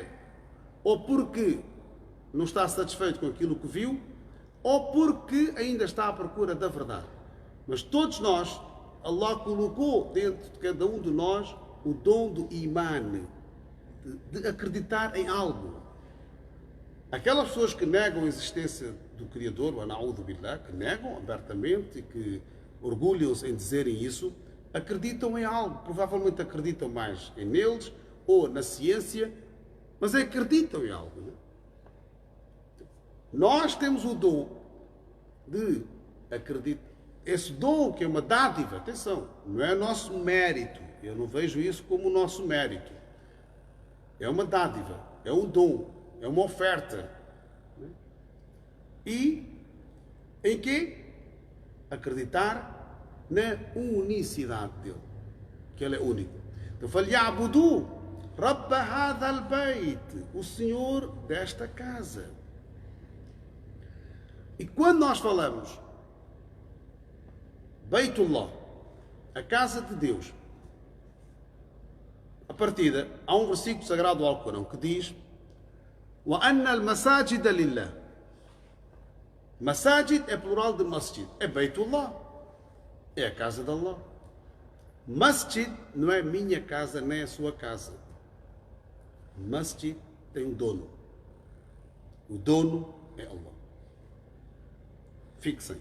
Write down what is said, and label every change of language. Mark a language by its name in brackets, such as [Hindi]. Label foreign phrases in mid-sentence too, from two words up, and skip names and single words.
[Portuguese] Ou porque não está satisfeito com aquilo que viu, ou porque ainda está à procura da verdade. Mas todos nós, Allah colocou dentro de cada um de nós o dom do iman, de acreditar em algo. Aquelas pessoas que negam a existência do Criador, o [Arabic] نعوذ بالله, [Portuguese] que negam abertamente e que orgulham-se em dizerem isso, acreditam em algo. Provavelmente acreditam mais em eles ou na ciência, mas acreditam em algo. Não é? Nós temos o dom de acreditar. Esse dom que é uma dádiva, atenção, não é nosso mérito. Eu não vejo isso como nosso mérito. É uma dádiva, é um dom, é uma oferta. E em que? Acreditar na unicidade dele, que ele é único. Então, [Arabic] فَلْيَعْبُدُوا رَبَّ هَذَا الْبَيْتِ, [Portuguese] o Senhor desta casa. E quando nós falamos Beitullah, a casa de Deus, a partida, há um versículo sagrado do Alcorão que diz [Arabic] وَأَنَّ الْمَسَاجِدَ لِلَّهِ. [Portuguese] Masajid é plural de masjid, é Beitullah, é a casa de Allah. Masjid não é minha casa nem a sua casa. Masjid tem um dono. O dono é Allah. Fixem.